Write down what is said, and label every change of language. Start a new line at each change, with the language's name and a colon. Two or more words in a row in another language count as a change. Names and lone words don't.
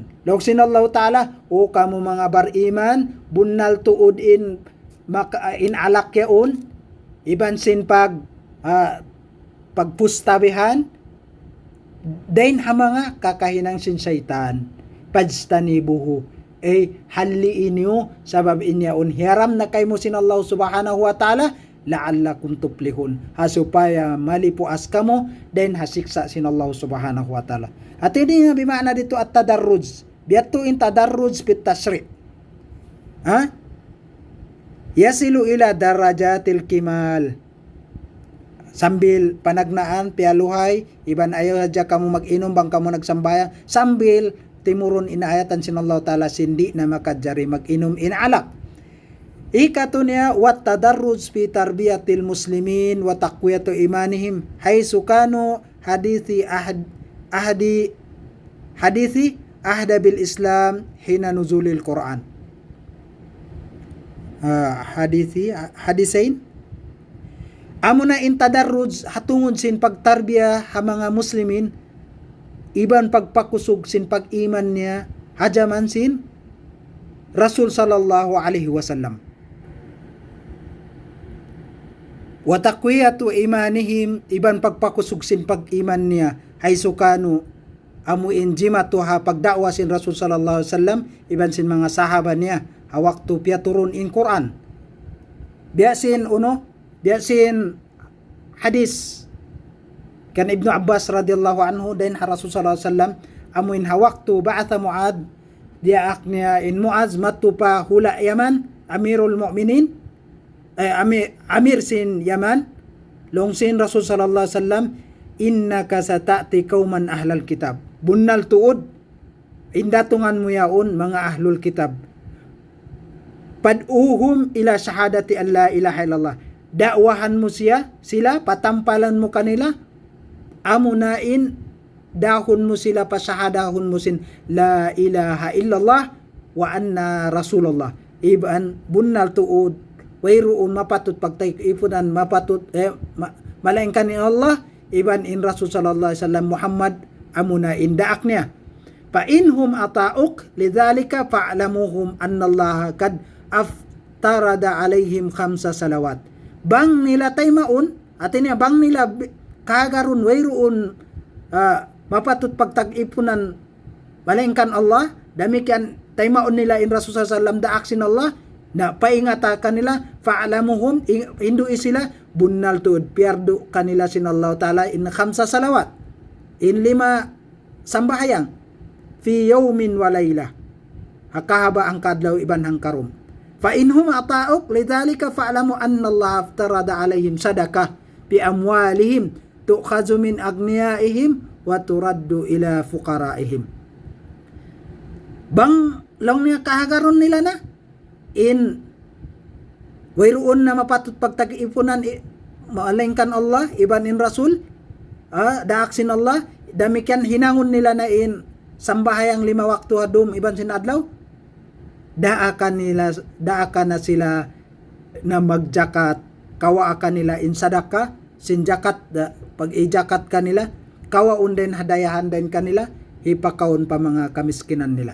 Tausug: Long sin Allah Ta'ala, o kamu mga bariman, bunnal tuod in alak yaon, iban sin pagpustabihan, dain hamanga kakahinang sin syaitan, pajtanibuhu, haliin niyo, sabab inyaon, hiram na kay mo sin
Arabic: الله سبحانه وتعالى, لعلكم تفلحون,
Tausug: hasupaya malipuas kamo, dain hasiksa sin
Arabic: الله سبحانه وتعالى.
Tausug: At ini nga bimana dito at tadarruj. Biyato in
Arabic: التدرج بالتشريع'. يصل إلى درجة الكمال.
Tausug: Sambil panagnaan, pialuhay, iban ayaw hadya kamo mag-inom bang kamo nagsambayang, sambil timurun inaayatan sin Allah Ta'ala sindi na makadjari mag-inom inalak. Ikato niya,
Arabic: والتدرج في تربية المسلمين وتقوية إيمانهم حيث كانوا حديثي عهد بالإسلام حين نزول القرآن.
Tausug: Hadisain amuna in tadarruj hatungod sin pagtarbiya ha mga muslimin, iban pagpakusog sin pag-iman niya hajaman sin Rasul
Arabic: صلى الله عليه وسلم. وتقوية إيمانهم,
Tausug: iban pagpakusog sin pag-iman niya
Arabic: حيث كانوا
Tausug: amuin jimatu ha pagdakwa sin Rasul
Arabic: صلى الله عليه وسلم,
Tausug: iban sin mga sahaba niya hawak tu piaturun in Quran. Biasin hadis kan Ibnu Abbas
Arabic: رضي الله عنه
Tausug: dan Rasul
Arabic: صلى الله عليه وسلم
Tausug: amuin hawak tu ba'atha Muad, dia aknya in Muaz matu pa hula Yaman,
Arabic: أمير المؤمنين,
Tausug: Amir sin Yaman, long sin Rasul
Arabic: صلى الله عليه وسلم, إنك ستأتي قوما أهل الكتاب.
Tausug: Bunnal tuod, indatungan mo yaon mga
Arabic: أهل الكتاب. فادعهم إلى شهادة أن لا إله إلا الله.
Tausug: Dakwahan mo sila, patampalan mo kanila, amunain, dahon mo sila, pasyahadahon mo sin
Arabic: لا إله إلا الله وأن رسول الله.
Tausug: Iban bunnal tuod, wayroon mapatut pagtaykipunan, mapatut malaingkan ni Allah, iban in Rasul
Arabic: صلى الله عليه وسلم
Tausug: Muhammad amuna indaak niya.
Arabic: فإن هم أطاعوك لذلك فأعلمهم أن الله قد افترض عليهم خمس صلوات.
Tausug: Bang nila taymaon, atin niya bang nila kagaron wayroon mapatut pagtag-ipunan malaingkan Allah, damikian taymaon nila in Rasul
Arabic: صلى الله عليه وسلم
Tausug: daak sin Allah, na paingata kanila, fa'alamuhum, hindu sila, bunnal tuod, pierdo kanila sin Allah Ta'ala in
Arabic: خمس صلوات,
Tausug: in 5 sambahayang,
Arabic: في يوم وليلة,
Tausug: hakahaba ang kadlaw iban hang karom.
Arabic: فإن هم أطاعوك لذلك فأعلم أن الله افترض عليهم صدقة بأموالهم تؤخذ من أغنيائهم وترد إلى فقرائهم.
Tausug: Bang lang niya kahagaron nila na in wayroon na mapatut pagtag-ipunan maalingkan Allah iban in Rasul daaksin Allah, damikian hinangon nila na in sambahayang 5 waktu hadum iban sin adlaw, daakan na sila na magjakat, kawaakan nila in sadaka sin jakat, pag ijakat kanila kawaon din hadayahan din kanila, hipakaon pa mga kamiskinan nila.